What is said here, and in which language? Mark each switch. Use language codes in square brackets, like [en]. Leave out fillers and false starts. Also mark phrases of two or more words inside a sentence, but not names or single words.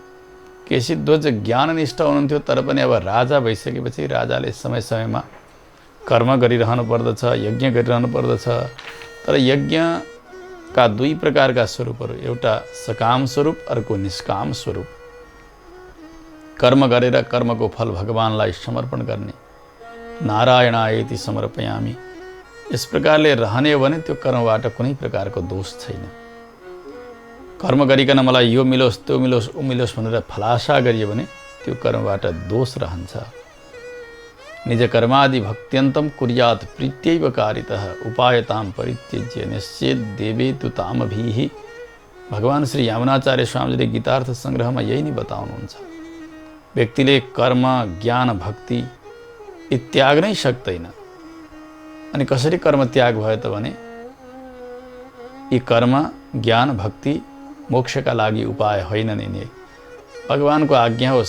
[ne] केशीध्वज ज्ञाननिष्ठ हुनुहुन्थ्यो, तर पनि अब राजा भइसकेपछि राजाले समय समयमा कर्म गरिरहनु पर्दछ, यज्ञ गरिरहनु पर्दछ। तर यज्ञका 2 प्रकारका स्वरूपहरू, एउटा सकाम स्वरूप, अर्को निष्काम स्वरूप। कर्म गरेर कर्मको फल भगवानलाई समर्पण गर्ने, [sa] नारायणायति समर्पयामि, [ne] यस प्रकारले रहने हो भने त्यो कर्मबाट कुनै प्रकारको दोष छैन। कर्म गरिकन मलाई यो मिलोस् त्यो मिलोस् उ मिलोस् भनेर फलाशा गरियो भने त्यो कर्मबाट दोष रहन्छ। [sa] निज कर्मादि भक्त्यन्तम कुर्यात् प्रीत्यैव कारितः उपायताम परित्यज्य निश्चेत देवेतु तामभिः। [ne] भगवान श्री यामुनाचार्य स्वामीले गीतार्थ संग्रहमा यही नै बताउनुहुन्छ। व्यक्तिले कर्म, ज्ञान, भक्ति यी त्याग नै सक्दैन। अनि कसरी कर्म त्याग भयो त भने यी कर्म, ज्ञान, भक्ति मोक्षका लागि उपाय होइनन्। यिनी भगवानको आज्ञा हो।